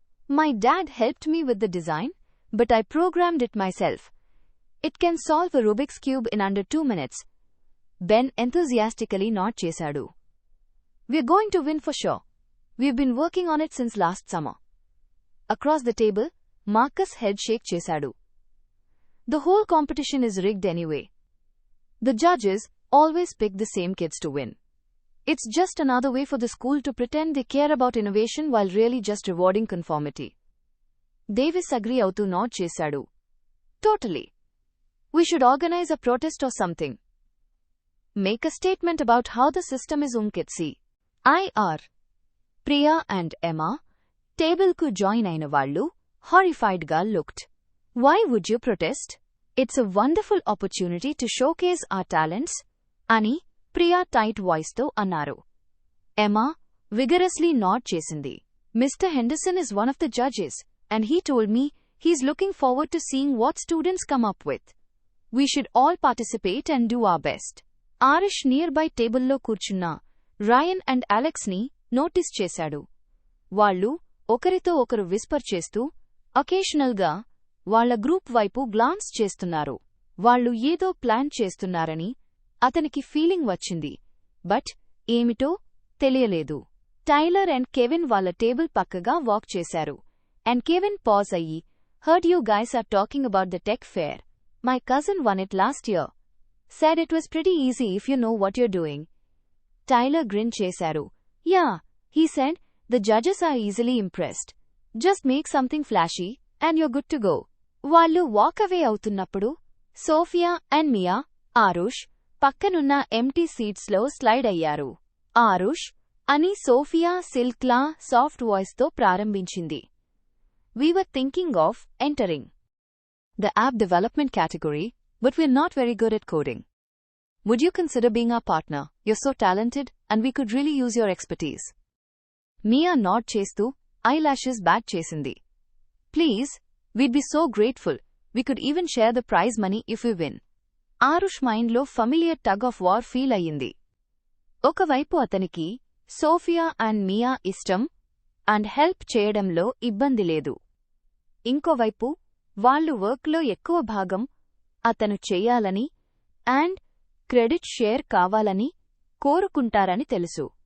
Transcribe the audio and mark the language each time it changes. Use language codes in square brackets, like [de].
[en] My dad helped me with the design, but I programmed it myself. It can solve a Rubik's cube in under 2 minutes. [te] Ben ఎంథూజియాస్టికలీ not చేశాడు. [en] We're going to win for sure. We've been working on it since last summer. [te] Across the table Marcus head Sheikh చేశాడు. [en] The whole competition is rigged anyway. The judges always pick the same kids to win. It's just another way for the school to pretend they care about innovation while really just rewarding conformity. [te] Davis agree అవుతూ nod చేశాడు. [en] Totally. We should organize a protest or something. Make a statement about how the system is unkitsi. IR. [te] Priya and Emma table ku join అయిన వాళ్ళు horrified గా looked. [en] Why would you protest? It's a wonderful opportunity to showcase our talents, [te] అని Priya tight వాయిస్తో అన్నారు. ఎమా vigorously nod చేసింది. [en] Mr. Henderson is one of the judges, and he told me he's looking forward to seeing what students come up with. We should all participate and do our best. [te] Irish nearby టేబుల్లో కూర్చున్న రాయన్ and అలెక్స్ని notice చేశాడు. వాళ్లు ఒకరితో ఒకరు Whisper చేస్తూ అకేషనల్గా వాళ్ల group వైపు glance చేస్తున్నారు. వాళ్లు ఏదో ప్లాన్ చేస్తున్నారని అతనికి ఫీలింగ్ వచ్చింది, బట్ ఏమిటో తెలియలేదు. టైలర్ అండ్ కెవిన్ వాళ్ల టేబుల్ పక్కగా వాక్ చేశారు. అండ్ కెవిన్ పాజ్ అయ్యి, [en] Heard you guys are talking about the tech fair. My cousin won it last year. said it was pretty easy if you know what you're doing. [te] Tailor grin చేశారు. [en] Yeah, he said, the judges are easily impressed. Just make something flashy, and you're good to go. [te] వాళ్ళు walk away అవుతున్నప్పుడు Sophia and మియా, ఆరుష్ పక్కనున్న empty సీట్స్లో slide అయ్యారు. ఆరుష్ అని Sophia సిల్క్లా soft వాయిస్తో ప్రారంభించింది. [en] We were thinking of entering the app development category, but we're not very good at coding. Would you consider being our partner? You're so talented, and we could really use your expertise. [te] Mia nod చేస్తూ eyelashes bat చేసింది. [en] Please, we'd be so grateful. We could even share the prize money if we win. [te] Aarush మైండ్లో ఫమిలియర్ tug of war feel అయ్యింది. ఒకవైపు అతనికి Sophia and మియా ఇష్టం, and help చేయడంలో ఇబ్బంది లేదు. ఇంకోవైపు వాళ్ళు వర్క్లో ఎక్కువ భాగం అతను చెయ్యాలని అండ్ క్రెడిట్ షేర్ కావాలని కోరుకుంటారని తెలుసు.